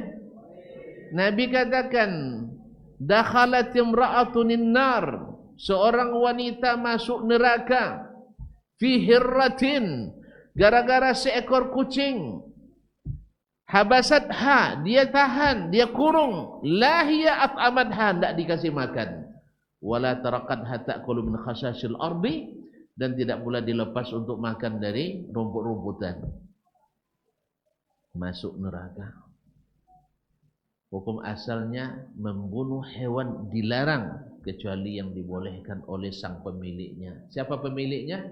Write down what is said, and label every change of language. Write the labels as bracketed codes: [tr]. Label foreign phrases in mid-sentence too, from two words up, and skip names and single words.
[id] Nabi katakan, [ar] دخلت امرأة النار, [id] seorang wanita masuk neraka [ar] في هرة, [id] gara-gara seekor kucing. Habasatha, dia tahan, dia kurung. [ar] لا هي أطعمتها, [id] tidak dikasih makan. [ar] ولا تركتها تأكل من خشاش الأرض, [id] dan tidak pula dilepas untuk makan dari rumput-rumputan. Masuk neraka. Hukum asalnya membunuh hewan dilarang kecuali yang dibolehkan oleh sang pemiliknya. Siapa pemiliknya?